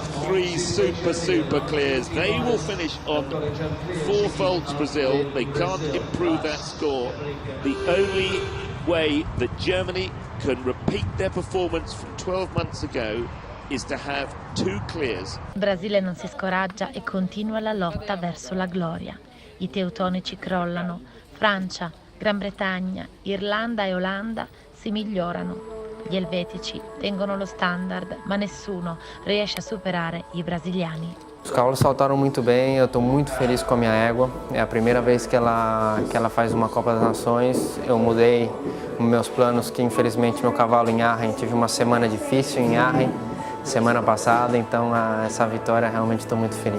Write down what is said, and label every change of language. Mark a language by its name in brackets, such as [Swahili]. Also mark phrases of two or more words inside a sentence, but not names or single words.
[English] 3 super clears. They will finish on 4 faults, Brazil. They can't improve that score. The only way that Germany can repeat their performance from 12 months ago is to have 2 clears. [Italian] Il Brasile non si scoraggia e continua la lotta verso la gloria. I teutonici crollano. Francia, Gran Bretagna, Irlanda e Olanda si migliorano. Gli elvetici tengono lo standard, ma nessuno riesce a superare i brasiliani. [Portuguese] Os cavalos saltaram muito bem, eu estou muito feliz com a minha égua. É a primeira vez que ela faz uma Copa das Nações. Eu mudei meus planos, que infelizmente meu cavalo em Arren, tive uma semana difícil em Arren semana passada, então essa vitória realmente estou muito feliz.